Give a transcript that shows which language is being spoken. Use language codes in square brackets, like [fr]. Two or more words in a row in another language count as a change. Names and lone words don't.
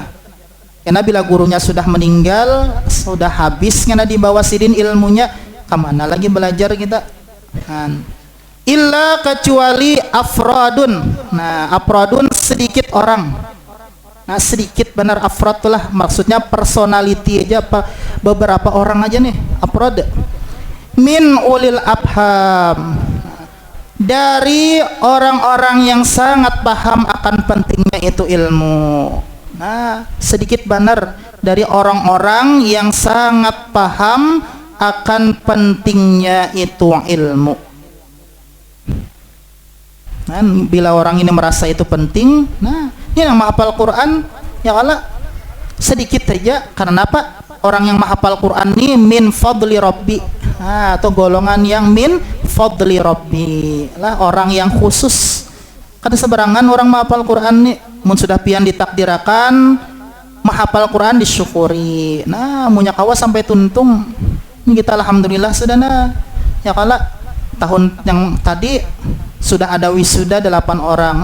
[bjn] Karena bila gurunya sudah meninggal, sudah habis karena dibawa sidin ilmunya, kemana lagi belajar kita? Illa kecuali afradun. Nah afradun sedikit orang. Nah sedikit benar afrad itulah maksudnya personality aja apa beberapa orang aja nih afrad. [ar] من أولي الأفهام, [bjn] dari orang-orang yang sangat paham akan pentingnya itu ilmu. Nah sedikit benar dari orang-orang yang sangat paham akan pentingnya itu ilmu. Nah, bila orang ini merasa itu penting, nah ini yang menghafal Quran [ar] يا الله [bjn] sedikit saja. Karena apa? Orang yang menghafal Quran ini [ar] من فضل ربي, [bjn] atau golongan yang [ar] من فضل ربي [bjn] lah, orang yang khusus. Kada seberangan orang menghafal Quran ini mun sudah pian ditakdirakan menghafal Quran disyukuri. Nah munya kawa sampai tuntung ini kita alhamdulillah sudah nah ya kala tahun yang tadi sudah ada wisuda 8 orang.